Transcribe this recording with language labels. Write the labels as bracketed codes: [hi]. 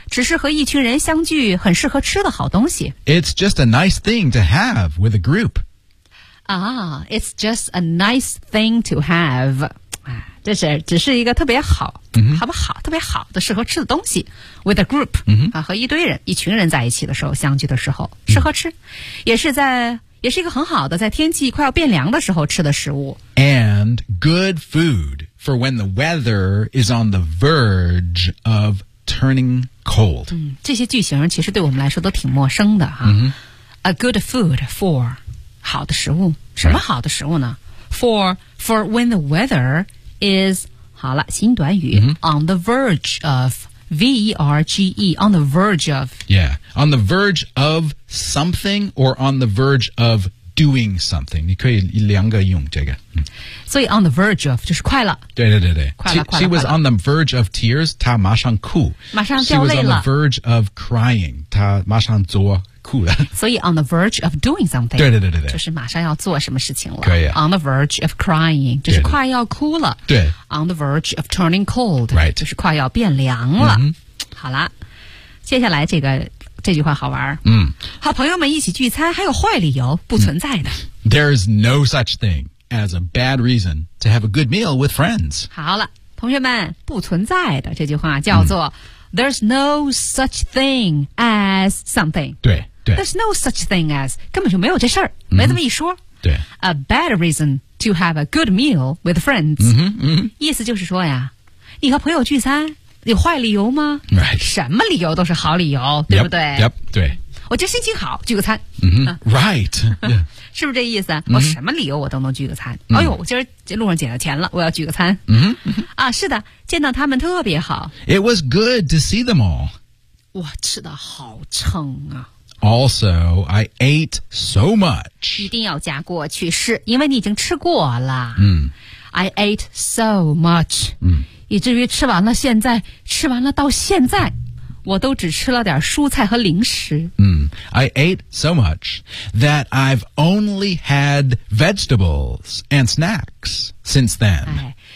[zh] 只是和一群人相聚很适合吃的好东西 [en] It's just a nice thing to have with a group It's just a nice thing to have [zh] 这是只是一个特别好、 mm-hmm. 好不好特别好的适合吃的东西 [en] with a group、 mm-hmm. [zh] 和一堆人一群人在一起的时候相聚的时候适合吃、mm-hmm. 也是一个很好的在天气快要变凉的时候吃的食物 [en] And good food for when the weather is on the verge ofturning cold、 [zh] 这些句型其实对我们来说都挺陌生的、 mm-hmm. [en] A good food for [zh] 好的食物什么好的食物呢、 [en] right. For when the weather is [zh] 好了新短语、 mm-hmm. [en] On the verge of V-E-R-G-E On the verge of Yeah On the verge of something Or on the verge of doing something [zh] 你可以两个用这个、所以 on the verge of 就是快了对对对对快了 [en] She was on the verge of tears [zh] 她马上哭马上掉泪了 [en] She was on the verge of crying [zh] 她马上做哭了 [en] 所以 on the verge of doing something [zh] 对对对对对就是马上要做什么事情了可以、 [en] on the verge of crying [zh] 就是快要哭了对, 对 [en] on the verge of turning cold、 right. [zh] 就是快要变凉了、 mm-hmm. 好了接下来这句话好玩和朋友们一起聚餐还有坏理由不存在的 [en] There is no such thing as a bad reason to have a good meal with friends [zh] 好了同学们不存在的这句话叫做、 [en] There's no such thing as something [zh] 对对 [en] There's no such thing as [zh] 根本就没有这事儿、没这么一说对 [en] A bad reason to have a good meal with friends [zh] 意思就是说呀你和朋友聚餐有坏理由吗、 [en] right. [zh] 什么理由都是好理由对不对 [en] yep, 对 [zh] 我今天心情好聚个餐、 [en] Right、yeah. [zh] 是不是这意思、我什么理由我都能聚个餐、哎呦我今儿路上捡到钱了我要聚个餐、是的见到他们特别好 [en] It was good to see them all [zh] 哇吃的好撑啊 [en] Also I ate so much [zh] 一定要加过去式因为你已经吃过了、 [en] I ate so much、 [zh] 以至于吃完了现在吃完了到现在我都只吃了点蔬菜和零食 [en] I ate so much that I've only had vegetables and snacks since then.